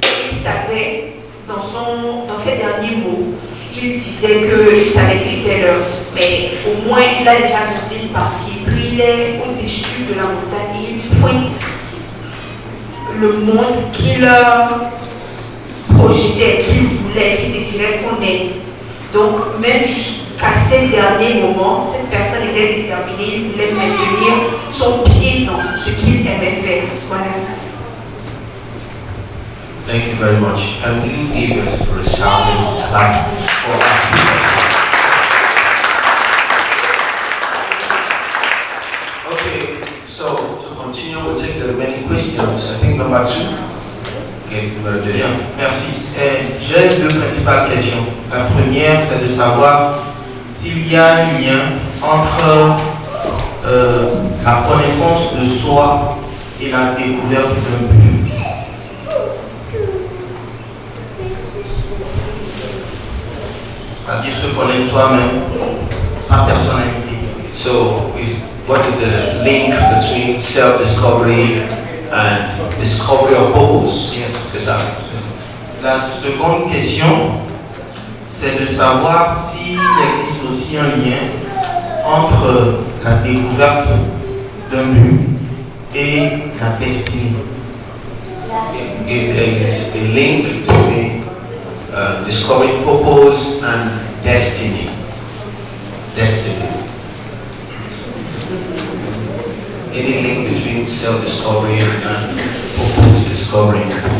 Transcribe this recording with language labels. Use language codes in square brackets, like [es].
[fr] Il savait, dans ses derniers mots, il disait qu'il savait qu'il était l'heure, mais au moins il a déjà monté une partie, puis il est au-dessus de la montagne et il pointe le monde qu'il projetait, qu'il voulait, qu'il désirait qu'on ait. Donc, même jusqu'à ces derniers moments, cette personne était déterminée, il voulait maintenir son pied dans ce qu'il aimait faire. Voilà. [en] Thank you very much. Can we give us a resounding clap for our speakers? Okay, so to continue, we'll take the remaining questions. I think number 2. Okay, [fr] numéro 2. Bien, merci. J'ai deux principales questions. La première, c'est de savoir s'il y a un lien entre la connaissance de soi et la découverte d'un but. C'est-à-dire se connaître soi-même, sa personnalité. [en] So, what is the link between self-discovery and discovery of purpose? Yes. [fr] C'est ça. La seconde question, c'est de savoir s'il existe aussi un lien entre la découverte d'un but et la destinée. [en] There is a link between discovering purpose and destiny. Destiny. Any link between self-discovery and purpose discovery?